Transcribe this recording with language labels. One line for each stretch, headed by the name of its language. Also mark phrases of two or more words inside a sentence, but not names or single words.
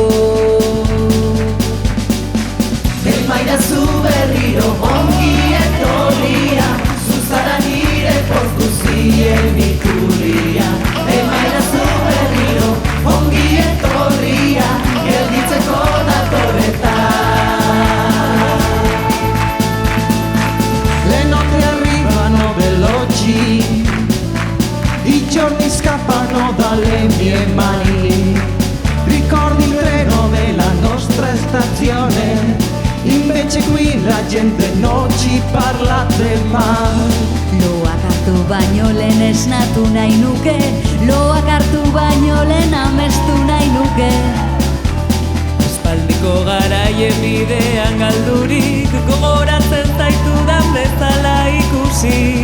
Basque: Emaidazu berriro ongi etorria, zuzara nire porzkuzien iturria. Emaidazu berriro ongi etorria, gelditzeko datorreta.
Italian: Le notte arrivano veloci, i giorni scappano dalle mie mani. Ricordi il treno della nostra stazione, invece qui la gente non ci parla del mare.
Basque: Loak hartu baino lehen esnatu nahi nuke, loak hartu baino lehen amestu nahi nuke. Aspaldiko garaien bidean galdurik, gogoratzen zaitudan bezala ikusi.